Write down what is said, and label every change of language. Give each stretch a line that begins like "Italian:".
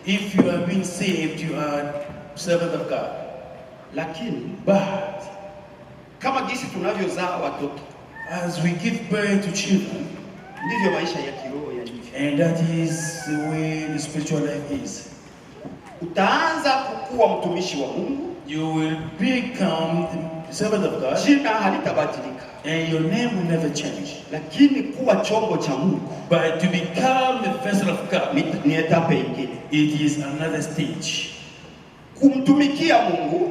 English: If you have been saved, you are servant of God.
Swahili: Lakini
English: But
Swahili: kama jinsi tunavyozaa watoto,
English: as we give birth to children,
Swahili: ndivyo maisha ya kiroho yalivyo.
English: and that is the way the spiritual life is.
Swahili: Utaanza kukuwa mtumishi wa Mungu.
English: you will become the servant of God,
Swahili: jina halitabadilika,
English: and your name will never change.
Swahili: lakini kuwa chombo cha Mungu,
English: But to become the vessel of God,
Swahili: ni etape ingine.
English: it is another stage.
Swahili: Kumtumikia Mungu